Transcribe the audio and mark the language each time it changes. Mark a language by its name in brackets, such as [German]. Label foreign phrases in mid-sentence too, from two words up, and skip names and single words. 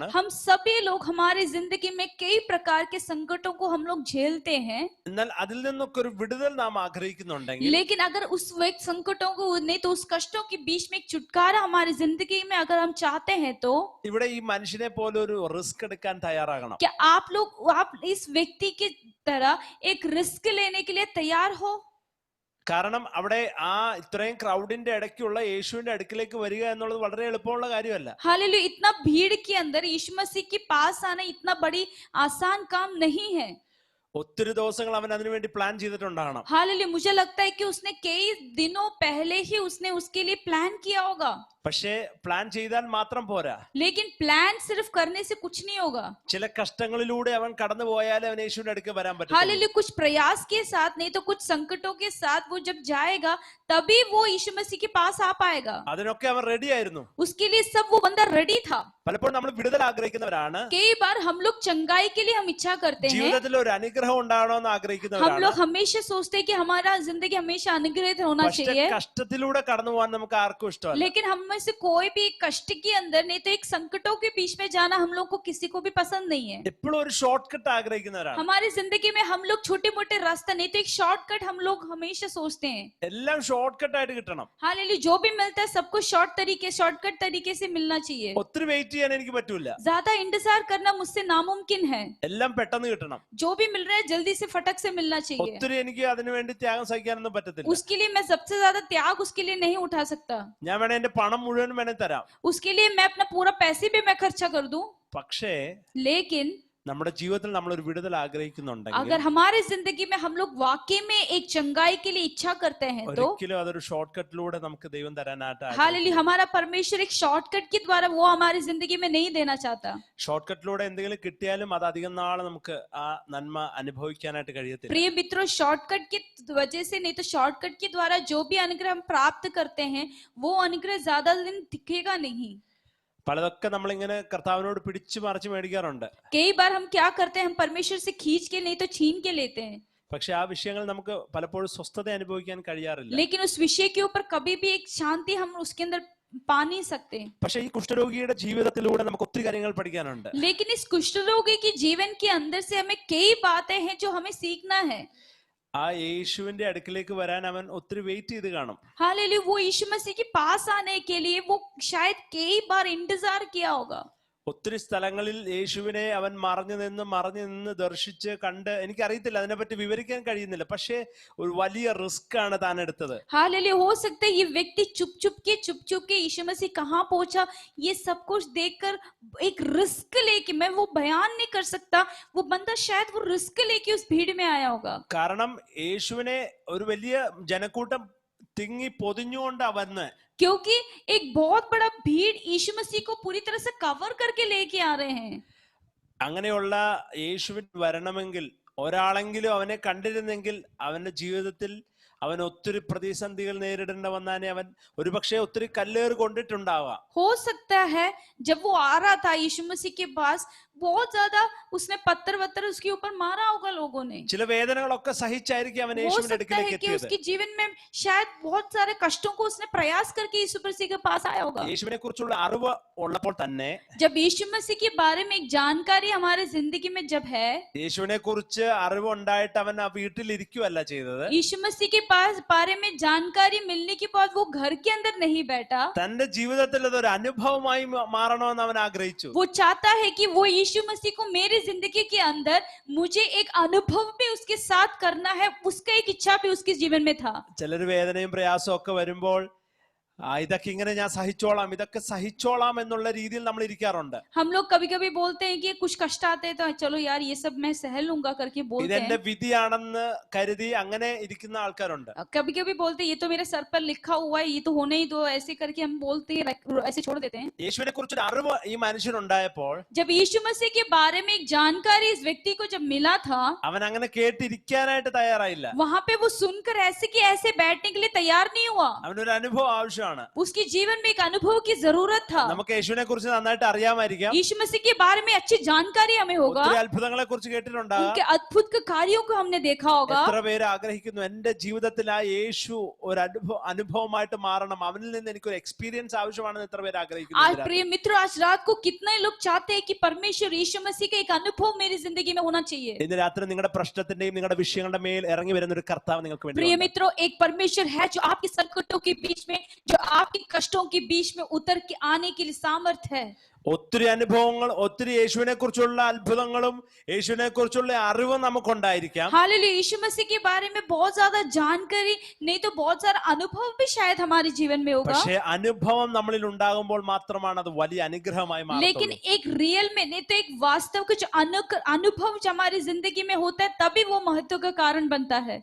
[Hindi] हम सभी लोग हमारी जिंदगी में कई प्रकार के संकटों को हम लोग झेलते हैं। [Malayalam] എന്നാൽ അതിൽ നിന്നൊക്കെ ഒരു വിടുതൽ നാം ആഗ്രഹിക്കുന്നുണ്ടെങ്കിൽ, [Hindi] लेकिन अगर उस व्यक्ति संकटों को नहीं तो उस कष्टों के बीच में एक छुटकारा हमारी जिंदगी में अगर हम चाहते हैं तो [Malayalam] ഇവിടെ ഈ മനുഷ്യനെ പോലെ ഒരു റിസ്ക് എടുക്കാൻ തയ്യാറാകണം. [Hindi] क्या आप इस व्यक्ति की तरह एक रिस्क लेने के लिए तैयार हो? [Malayalam] കാരണം അവിടെ ആ ഇത്രയും ക്രൗഡിന്റെ ഇടയ്ക്കുള്ള യേശുവിന്റെ അടുക്കിലേക്ക് വരിക എന്നുള്ളത് വളരെ എളുപ്പമുള്ള കാര്യമല്ല. [Hindi] हालेलुया, इतना भीड़ के अंदर यीशु मसीह के पास आना इतना बड़ी आसान काम नहीं है। [Malayalam] ഒത്തിരി ദിവസങ്ങൾ അവൻ അതിനുവേണ്ടി പ്ലാൻ ചെയ്തിട്ടുണ്ടാകണം. [Hindi] हालेलुया, मुझे लगता है कि उसने कई दिनों पहले ही उसने उसके लिए प्लान किया होगा। [Malayalam] പക്ഷേ പ്ലാൻ ചെയ്താൽ മാത്രം പോരാ. [Hindi] लेकिन प्लान सिर्फ करने से कुछ नहीं होगा। [Malayalam] ചില കഷ്ടങ്ങളിലൂടെ അവൻ കടന്നു പോയാലേ അവൻ യേശുവിന്റെ അടുക്ക് വരാൻ പറ്റും. [Hindi] हालेलुया, कुछ प्रयास के साथ नहीं तो कुछ संकटों के साथ वो जब जाएगा तभी वो यीशु मसीह के पास आ पाएगा। [Malayalam] അതിനൊക്കെ അവൻ റെഡി ആയിരുന്നു. [Hindi] उसके लिए सब वो बंदा रेडी था। [Malayalam] പലപ്പോഴും നമ്മൾ വിടുതൽ ആഗ്രഹിക്കുന്നവരാണ്. [Hindi] कई बार हम लोग चंगाई के लिए हम इच्छा करते हैं। [Malayalam] ജീവിതത്തിൽ ഒരു അനുഗ്രഹം ഉണ്ടാകണമെന്ന് [Hindi] हम [Malayalam] ആഗ്രഹിക്കുന്നവരാണ്. [Hindi] लोग हमेशा सोचते हैं कि हमारा जिंदगी हमेशा अनुग्रहित होना [Malayalam] പക്ഷേ [Hindi] चाहिए। [Malayalam] കഷ്ടത്തിലൂടെ കടന്നു പോകാൻ നമുക്ക് ആർക്കും ഇഷ്ടമല്ല. [Hindi] लेकिन हम में से कोई भी एक कष्ट के अंदर नहीं तो एक संकटों के बीच में जाना हम लोग को किसी को भी पसंद नहीं है। [Malayalam] എപ്പോഴും ഒരു ഷോർട്ട് കട്ട് ആഗ്രഹിക്കുന്നവരാണ്. [Hindi] हमारी जिंदगी में हम लोग छोटे मोटे रास्ता नहीं तो एक शॉर्टकट हम लोग हमेशा सोचते हैं। [Malayalam] എല്ലാം ഷോർട്ട് കട്ട് ആയിട്ട് കിട്ടണം. [Hindi] हालेलुया, जो भी मिलता है सबको शॉर्टकट तरीके से मिलना चाहिए। [Malayalam] ഒത്തിരി വെയിറ്റ് ചെയ്യാൻ എനിക്ക് പറ്റൂല. [Hindi] ज्यादा इंतजार करना मुझसे नामुमकिन है। [Malayalam] എല്ലാം പെട്ടെന്ന് കിട്ടണം. [Hindi] जो भी मिल रहा है जल्दी से फटक से मिलना चाहिए। [Malayalam] ഒത്തിരി എനിക്ക് അതിനുവേണ്ടി ത്യാഗം സഹിക്കാനൊന്നും പറ്റത്തില്ല. [Hindi] उसके लिए मैं सबसे ज्यादा त्याग उसके लिए नहीं उठा सकता। [Malayalam] ഞാൻ വേണേ എന്റെ പണം മുഴുവൻ വേണേ തരാം. [Hindi] उसके लिए मैं अपना पूरा पैसे भी मैं खर्चा कर दूं। [Malayalam] പക്ഷേ [Hindi] लेकिन [Malayalam] നമ്മുടെ ജീവിതത്തിൽ നമ്മൾ ഒരു വിടുതൽ ആഗ്രഹിക്കുന്നുണ്ടെങ്കിൽ [Hindi] अगर हमारे जिंदगी में हम लोग वाकई में एक चंगाई के लिए इच्छा करते हैं तो [Malayalam] ഒരിക്കലും അതൊരു ഷോർട്ട് കട്ടിലൂടെ നമുക്ക് ദൈവം തരാനായിട്ട് [Hindi] हालेलुया, हमारा परमेश्वर एक शॉर्टकट के द्वारा वो हमारी जिंदगी में नहीं देना चाहता। [Malayalam] ഷോർട്ട് കട്ടിലൂടെ എന്തെങ്കിലും കിട്ടിയാലും അത് അധികം നാളെ നമുക്ക് ആ നന്മ അനുഭവിക്കാനായിട്ട് കഴിയത്തില്ല. [Hindi] प्रिय मित्रों, शॉर्टकट की वजह से नहीं तो शॉर्टकट के द्वारा जो भी अनुग्रह हम प्राप्त करते हैं वो अनुग्रह ज्यादा दिन दिखेगा नहीं। [Malayalam] പലതൊക്കെ നമ്മളിങ്ങനെ കർത്താവിനോട് പിടിച്ചു മറിച്ച് മേടിക്കാറുണ്ട്. [Hindi] कई बार हम क्या करते हैं, हम परमेश्वर से खींच के नहीं तो छीन के लेते हैं। [Malayalam] പക്ഷെ ആ വിഷയങ്ങൾ നമുക്ക് പലപ്പോഴും സ്വസ്ഥത അനുഭവിക്കാൻ കഴിയാറില്ല. [Hindi] लेकिन उस विषय के ऊपर कभी भी एक शांति हम उसके अंदर पा नहीं सकते। [Malayalam] പക്ഷെ ഈ കുഷ്ഠരോഗിയുടെ ജീവിതത്തിലൂടെ നമുക്ക് ഒത്തിരി കാര്യങ്ങൾ പഠിക്കാനുണ്ട്. [Hindi] लेकिन इस कुष्ठ रोगी के जीवन के अंदर से हमें कई बातें हैं जो हमें सीखना है। [Malayalam] ആ യേശുവിന്റെ അടുക്കിലേക്ക് വരാൻ അവൻ ഒത്തിരി വെയിറ്റ് ചെയ്ത് കാണും. [Hindi] हालेलुया, वो यीशु मसीह के पास आने के लिए वो शायद कई बार इंतजार किया होगा। [Malayalam] ഒത്തിരി സ്ഥലങ്ങളിൽ യേശുവിനെ അവൻ മറഞ്ഞു നിന്ന് ദർശിച്ച് കണ്ട്, എനിക്കറിയത്തില്ല, അതിനെപ്പറ്റി വിവരിക്കാൻ കഴിയുന്നില്ല. പക്ഷേ ഒരു വലിയ റിസ്ക് ആണ് താൻ എടുത്തത്. [Hindi] हालेलुया, हो सकता है ये व्यक्ति चुप चुप के यीशु मसीह कहाँ पहुंचा ये सब कुछ देखकर एक रिस्क लेके, मैं वो बयान नहीं कर सकता, वो बंदा शायद वो रिस्क लेके उस भीड़ में आया होगा। [Malayalam] കാരണം യേശുവിനെ ഒരു വലിയ ജനക്കൂട്ടം തിങ്ങി പൊതിഞ്ഞുകൊണ്ടാ വന്ന്. [Hindi] क्योंकि एक बहुत बड़ा भीड़ यीशु मसीह को पूरी तरह से कवर करके लेके आ रहे हैं. [Malayalam] അങ്ങനെയുള്ള യേശുവിൻ വരണമെങ്കിൽ ഒരാളെങ്കിലും അവനെ കണ്ടിരുന്നെങ്കിൽ അവന്റെ ജീവിതത്തിൽ അവൻ ഒത്തിരി പ്രതിസന്ധികൾ നേരിടേണ്ട വന്നാനെ അവൻ ഒരുപക്ഷെ ഒത്തിരി കല്ലേറ് കൊണ്ടിട്ടുണ്ടാവാം. [Hindi] हो सकता है जब वो आ रहा था यीशु मसीह के पास, बहुत ज्यादा उसने पत्थर वत्थर उसके ऊपर मारा होगा लोगों ने. [Malayalam] ചില വേദനകളൊക്കെ സഹിച്ചായിരിക്കും അവൻ [Hindi] हो [Malayalam] യേശുവിന്റെ [Hindi] सकता [Malayalam] അടുക്കിലേക്ക് [Hindi] है कि [Malayalam] എത്തിയത്. [Hindi] उसके जीवन में शायद बहुत सारे कष्टों को उसने प्रयास करके यीशु मसीह के पास आया होगा. [Malayalam] യേശുവിനെ കുറിച്ചുള്ള അറിവ് ഉള്ളപ്പോൾ തന്നെ, [Hindi] जब यीशु मसीह के बारे में एक जानकारी हमारे जिंदगी में जब है, [Malayalam] യേശുവിനെ കുറിച്ച് അറിവ് ഉണ്ടായിട്ട് അവൻ ആ വീട്ടിൽ ഇരിക്കുകയല്ല ചെയ്തത്. [Hindi] यीशु मसीह के पास बारे में जानकारी मिलने के बाद वो घर के अंदर नहीं बैठा. [Malayalam] തന്റെ ജീവിതത്തിൽ അതൊരു അനുഭവമായി മാറണമെന്ന് അവൻ ആഗ്രഹിച്ചു. [Hindi] वो चाहता है कि वो यीशु मसीह को मेरी जिंदगी के अंदर मुझे एक अनुभव भी उसके साथ करना है, उसका एक इच्छा भी उसके जीवन में था. [Malayalam] ചിലർ വേദനയും പ്രയാസവും ഒക്കെ വരുമ്പോൾ ഇതൊക്കെ ഇങ്ങനെ ഞാൻ സഹിച്ചോളാം, ഇതൊക്കെ സഹിച്ചോളാം എന്നുള്ള രീതിയിൽ നമ്മൾ ഇരിക്കാറുണ്ട്. [Hindi] हम लोग कभी कभी बोलते हैं कि कुछ कष्ट आते हैं तो चलो यार ये सब मैं सह लूंगा करके बोलते [Malayalam] ഇതെന്റെ [Hindi] हैं. [Malayalam] വിധിയാണെന്ന് കരുതി അങ്ങനെ ഇരിക്കുന്ന ആൾക്കാരുണ്ട്. [Hindi] कभी कभी बोलते हैं ये तो मेरे सर पर लिखा हुआ है, ये तो होने ही दो, ऐसे करके हम बोलते हैं, ऐसे छोड़ देते हैं. [Malayalam] യേശുവിനെ കുറിച്ചൊരു അറിവ് ഈ മനുഷ്യനുണ്ടായപ്പോൾ [Hindi] जब यीशु मसीह के बारे में एक जानकारी इस व्यक्ति को जब मिला था, [Malayalam] അവൻ അങ്ങനെ കേട്ടിരിക്കാനായിട്ട് തയ്യാറായില്ല. [Hindi] वहां पे वो सुनकर ऐसे कि ऐसे बैठने के लिए तैयार नहीं हुआ. [Malayalam] അവനൊരു അനുഭവം ആവശ്യമാണ്. [Hindi] उसके जीवन में एक अनुभव की जरूरत था. [Malayalam] നമുക്ക് യേശുവിനെ കുറിച്ച് നന്നായിട്ട് അറിയാമായിരിക്കാം. [Hindi] यीशु मसीह के बारे में अच्छी जानकारी हमें होगा. [Malayalam] ഒത്തിരി അത്ഭുതങ്ങളെ കുറിച്ച് കേട്ടിട്ടുണ്ടാകാം. [Hindi] उनके अद्भुत कार्यों को हमने देखा होगा. [Malayalam] എത്ര പേര് ആഗ്രഹിക്കുന്നു എന്റെ ജീവിതത്തിൽ ആ യേശു ഒരു അനുഭവമായിട്ട് മാറണം, അവനിൽ നിന്ന് എനിക്കൊരു എക്സ്പീരിയൻസ് ആവശ്യമാണെന്ന് എത്ര പേര് [Hindi] आज [Malayalam] ആഗ്രഹിക്കുന്നു. [Hindi] प्रिय मित्रों, आज रात को कितने लोग चाहते हैं कि परमेश्वर यीशु मसीह का एक अनुभव मेरी जिंदगी में होना चाहिए. [Malayalam] ഇന്ന് രാത്രി നിങ്ങളുടെ പ്രശ്നത്തിന്റെയും നിങ്ങളുടെ വിഷയങ്ങളുടെ മേൽ ഇറങ്ങി വരുന്ന ഒരു കർത്താവ് നിങ്ങൾക്ക് വേണ്ടി [Hindi] प्रिय [Malayalam] ഉണ്ട്. [Hindi] मित्रों, एक परमेश्वर है जो आपके संकटों के बीच में, जो आपके कष्टों के बीच में उतर के आने के लिए सामर्थ है. [Malayalam] ഒത്തിരി അനുഭവങ്ങൾ, ഒത്തിരി യേശുവിനെ കുറിച്ചുള്ള അത്ഭുതങ്ങളും യേശുവിനെ കുറിച്ചുള്ള അറിവും നമുക്കുണ്ടായിരിക്കാം. [Hindi] हालेलुया. यीशु मसीह के बारे में बहुत ज्यादा जानकारी नहीं तो बहुत सारा अनुभव भी शायद हमारे जीवन में होगा. [Malayalam] പക്ഷേ അനുഭവം നമ്മളിൽ ഉണ്ടാകുമ്പോൾ മാത്രമാണ് അത് വലിയ അനുഗ്രഹമായി [Hindi] लेकिन [Malayalam] മാറുന്നത്. [Hindi] एक रियल में नहीं तो एक वास्तव का जो अनुभव जो हमारी जिंदगी में होता है तभी वो महत्व का कारण बनता है.